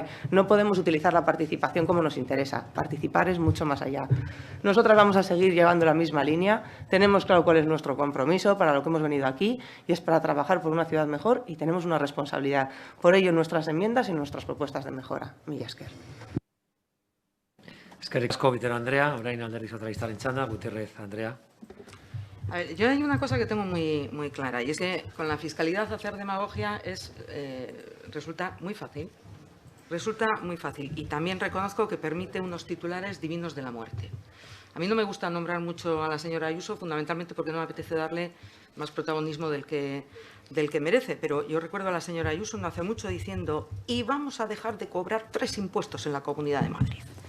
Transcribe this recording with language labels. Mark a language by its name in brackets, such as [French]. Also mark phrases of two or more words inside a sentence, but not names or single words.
[Spanish] No podemos utilizar la participación como nos interesa. Participar es mucho más allá. Nosotras vamos a seguir llevando la misma línea. Tenemos claro cuál es nuestro compromiso para lo que hemos venido aquí y es para trabajar por una ciudad mejor y tenemos una responsabilidad. Por ello, nuestras enmiendas y nuestras propuestas de mejora. [Basque] Mila esker. Eskerrik asko, Bitero Andrea. Orain Alderdi Sozialistaren txanda, Gutiérrez Andrea. [Spanish] A ver, yo hay una cosa que tengo muy clara y es que con la fiscalidad hacer demagogia resulta muy fácil. Resulta muy fácil y también reconozco que permite unos titulares divinos de la muerte. A mí no me gusta nombrar mucho a la señora Ayuso, fundamentalmente porque no me apetece darle más protagonismo del que merece, pero yo recuerdo a la señora Ayuso no hace mucho diciendo y vamos a dejar de cobrar 3 impuestos en la Comunidad de Madrid.